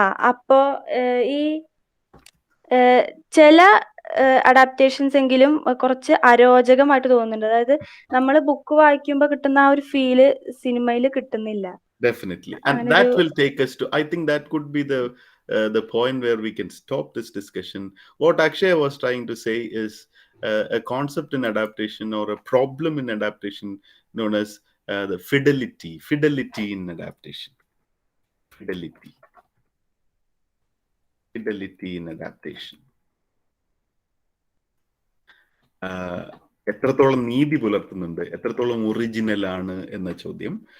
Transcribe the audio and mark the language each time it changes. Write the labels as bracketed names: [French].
[Malayalam] അപ്പോ ഈ ചില അഡാപ്റ്റേഷൻസ് എങ്കിലും കുറച്ച് അരോചകമായിട്ട് തോന്നുന്നുണ്ട്. അതായത് നമ്മൾ ബുക്ക് വായിക്കുമ്പോൾ കിട്ടുന്ന ആ ഒരു ഫീല് സിനിമയിൽ കിട്ടുന്നില്ല. [English] Definitely. And that will take us to, I think that could be the point where we can stop this discussion. What Akshaya was trying to say is a concept in adaptation, or a problem in adaptation, known as the fidelity in adaptation. Fidelity in adaptation. [Malayalam] എത്രത്തോളം നീതി പുലർത്തുന്നുണ്ട്, എത്രത്തോളം original ആണ് എന്ന ചോദ്യം.